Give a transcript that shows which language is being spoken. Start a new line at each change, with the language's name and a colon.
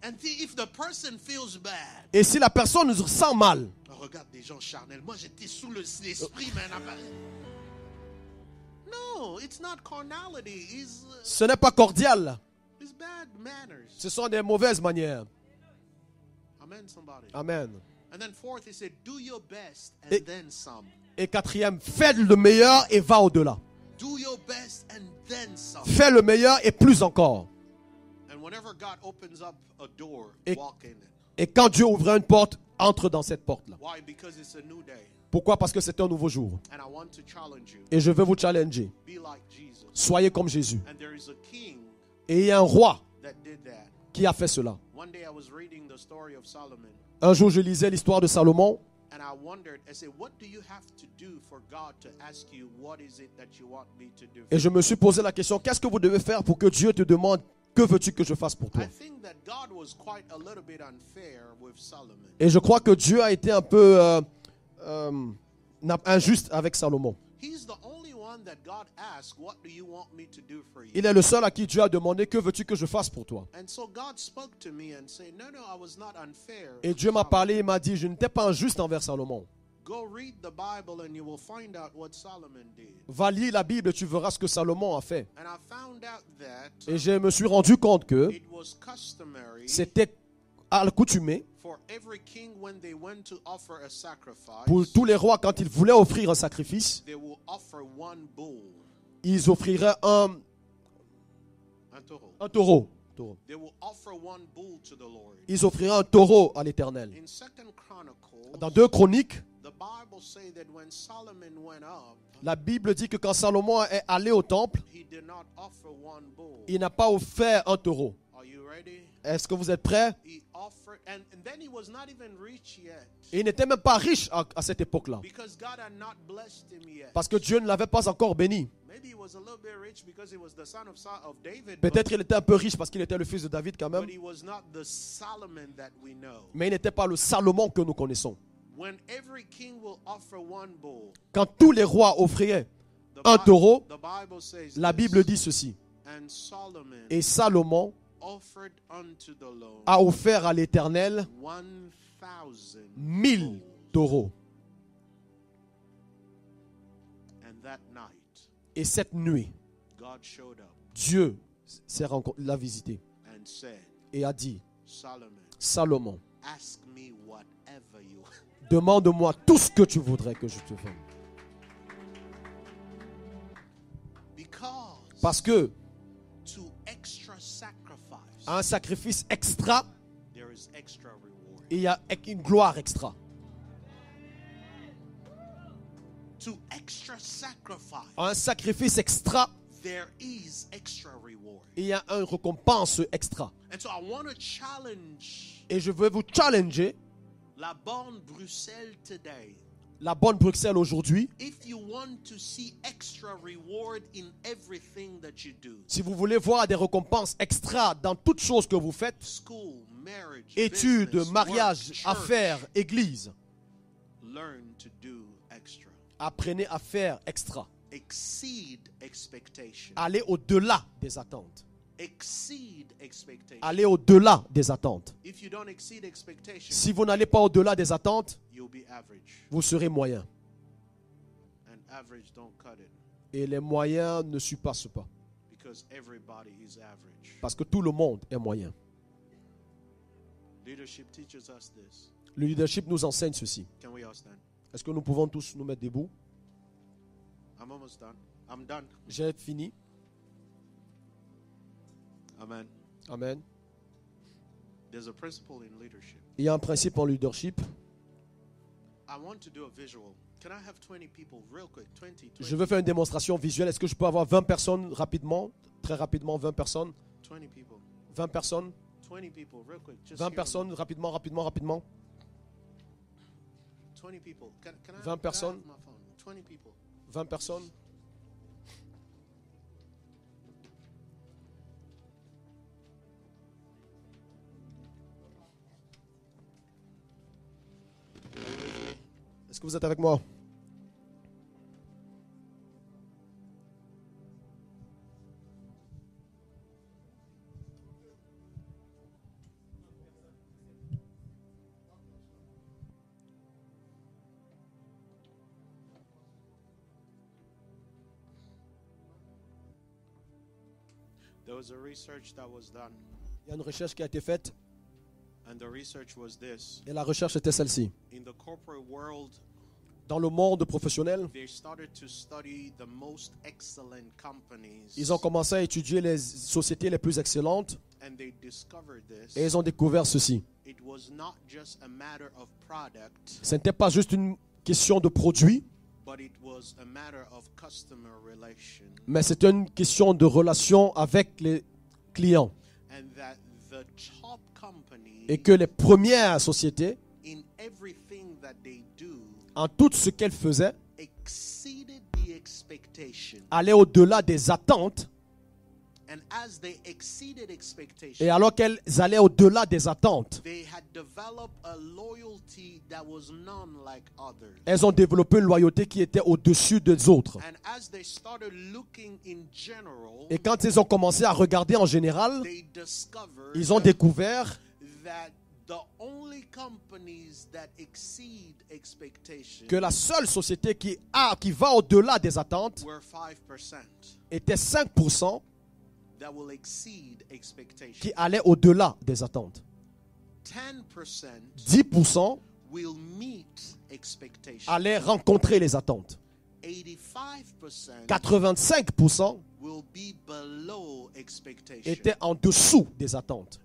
English: And see if the person feels bad.
French: Et si la personne se sent mal, Oh, regarde des gens charnels. Moi, j'étais sous l'esprit, man.
English: No, it's not carnality.
French: ce n'est pas cordial.
English: It's bad manners.
French: Ce sont des mauvaises manières.
English: Amen, somebody. Amen. And then fourth, he said, do your best and
French: Et-
English: then some.
French: Et quatrième, fais le meilleur et va au-delà.
English: Do your best and then some.
French: Fais le meilleur et plus encore.
English: And whenever God opens up a door,
French: Et-
English: walk in it.
French: Et quand Dieu ouvre une porte, entre dans cette porte-là.
English: Why? Because it's a new day.
French: Pourquoi? Parce que c'est un nouveau jour.
English: And I want to challenge you.
French: Et je veux vous challenger.
English: Be like Jesus.
French: Soyez comme Jésus.
English: And there is a king
French: Et il y a un roi
English: that did that.
French: qui a fait cela.
English: One day I was reading the story of Solomon.
French: Un jour, je lisais l'histoire de Salomon.
English: And I wondered, I said, what do you have to do for God to ask you, what is it that you want me to do?
French: Et je me suis posé la question, qu'est-ce que vous devez faire pour que Dieu te demande, que veux-tu que je fasse pour toi?
English: I think that God was quite a little bit unfair with Solomon.
French: Et je crois que Dieu a été un peu injuste avec Salomon.
English: He's the only one that God asked, what do you want me to do for you?
French: Il est le seul à qui Dieu a demandé, que veux-tu que je fasse pour toi?
English: And so God spoke to me and said, no, I was not unfair.
French: Et Dieu m'a parlé et m'a dit, je n'étais pas injuste envers Salomon.
English: Go read the Bible and you will find out what Solomon did.
French: Va lire la Bible, tu verras ce que Salomon a fait.
English: And I found out that
French: Et je me suis rendu compte que
English: it was customary
French: c'était accoutumé
English: for every king when they went to offer a sacrifice,
French: pour tous les rois, quand ils voulaient offrir un sacrifice,
English: they will offer one bull,
French: ils offriraient un taureau. un taureau.
English: They will offer one bull to the Lord.
French: Ils offriraient un taureau à l'Éternel.
English: In 2 Chronicles,
French: Dans 2 Chroniques,
English: the Bible says that when Solomon went up,
French: la Bible dit que quand Salomon est allé au temple,
English: he did not offer one bull.
French: il n'a pas offert un taureau.
English: Are you ready?
French: Est-ce que vous êtes prêts?
English: He offered, and then he was not even rich yet,
French: Et il n'était même pas riche à cette époque-là,
English: because God had not blessed him yet.
French: parce que Dieu ne l'avait pas encore béni.
English: Maybe he was a little bit rich because he was the son of David,
French: Peut-être il était un peu riche parce qu'il était le fils de David quand même,
English: but he was not the Solomon that we know.
French: mais il n'était pas le Salomon que nous connaissons.
English: When every king will offer one bull,
French: Quand tous les rois offriraient
English: the
French: un taureau,
English: the Bible says
French: la
English: this,
French: Bible dit ceci.
English: and Solomon
French: Et Salomon
English: offered unto the Lord
French: a offert à l'Éternel
English: 1,000
French: 1000 taureaux.
English: And that night,
French: Et cette nuit,
English: God showed up
French: Dieu l'a visité
English: and said,
French: et a dit,
English: Solomon,
French: Salomon,
English: ask me whatever you want.
French: demande-moi tout ce que tu voudrais que je te fasse.
English: Because
French: Parce que
English: to extra sacrifice,
French: à un sacrifice extra,
English: there is extra reward.
French: il y a une gloire extra.
English: To extra sacrifice,
French: À un sacrifice extra,
English: there is extra reward.
French: il y a une récompense extra.
English: And so I want to challenge
French: Et je veux vous challenger, la bonne Bruxelles
English: today.
French: la bonne Bruxelles aujourd'hui,
English: If you want to see extra reward in everything that you do,
French: si vous voulez voir des récompenses extra dans toutes choses que vous faites,
English: school, marriage,
French: études,
English: business,
French: mariage,
English: work, church,
French: affaires, église,
English: learn to do extra.
French: apprenez à faire extra.
English: Exceed expectation.
French: Allez au-delà des attentes.
English: Exceed expectation.
French: Allez au-delà des attentes.
English: If you don't exceed expectation,
French: Si vous n'allez pas au-delà des attentes,
English: you'll be average.
French: vous serez moyen.
English: average don't cut it
French: Et les moyens ne surpassent pas.
English: because everybody is average.
French: Parce que tout le monde est moyen.
English: Leadership teaches us this.
French: Le leadership nous enseigne ceci.
English: Can we all stand?
French: Est-ce que nous pouvons tous nous mettre debout?
English: I'm almost done. I'm done.
French: J'ai fini.
English: Amen.
French: Amen.
English: There's a principle in leadership.
French: Il y a un principe en leadership.
English: I want to do a visual. Can I have 20 people real quick? 20.
French: Je veux faire une démonstration visuelle. Est-ce que je peux avoir 20 personnes rapidement? Très rapidement, 20 personnes.
English: 20 people.
French: 20 personnes.
English: 20 people real quick. Just
French: 20
English: hear me.
French: personnes, rapidement.
English: 20 people. Can I
French: 20 personnes.
English: Can I have my phone? 20 people.
French: 20 personnes. Est-ce que vous êtes avec moi?
English: There was a research that was done,
French: Il y a une recherche qui a été faite
English: and the research was this.
French: et la recherche était celle-ci.
English: In the corporate world,
French: Dans le monde professionnel,
English: they started to study the most excellent companies,
French: ils ont commencé à étudier les sociétés les plus excellentes
English: and they discovered this.
French: et ils ont découvert ceci.
English: It was not just a matter of product,
French: Ce n'était pas juste une question de produit,
English: but it was a matter of customer relation,
French: mais c'était une question de relation avec les clients.
English: and that the top company,
French: Et que les premières sociétés,
English: in everything that they do,
French: en tout ce qu'elles faisaient,
English: exceeded the expectation.
French: allaient au-delà des attentes.
English: And as they exceeded expectation,
French: Et alors qu'elles allaient au-delà des attentes,
English: they had developed a loyalty that was none like others.
French: elles ont développé une loyauté qui était au-dessus des autres.
English: And as they started looking in general,
French: Et quand ils ont commencé à regarder en général,
English: they discovered
French: ils ont découvert
English: that the only companies that exceed expectation
French: que la seule société qui va au-delà des attentes
English: were 5%
French: était 5%
English: that will exceed expectation.
French: qui allaient au-delà des attentes.
English: 10%
French: 10%
English: will meet expectation.
French: allaient rencontrer les attentes.
English: 85%
French: 85%
English: will be below expectation.
French: étaient en dessous des attentes.